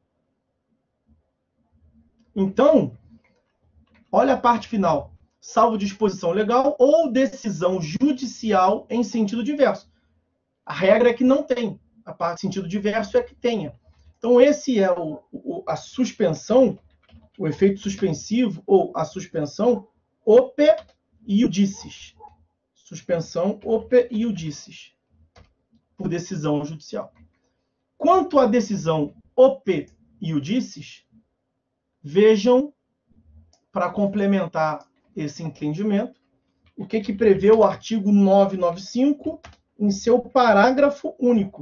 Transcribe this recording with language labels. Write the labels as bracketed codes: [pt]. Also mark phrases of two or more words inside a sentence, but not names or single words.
[pt] Então, olha a parte final. Salvo disposição legal ou decisão judicial em sentido diverso. A regra é que não tem. A parte sentido diverso é que tenha. Então, esse é a suspensão, o efeito suspensivo ou a suspensão [la] ope iudicis. Suspensão ope iudicis, [pt] por decisão judicial. Quanto à decisão [la] ope iudicis, [pt] vejam, para complementar esse entendimento, o que prevê o artigo 995 em seu parágrafo único.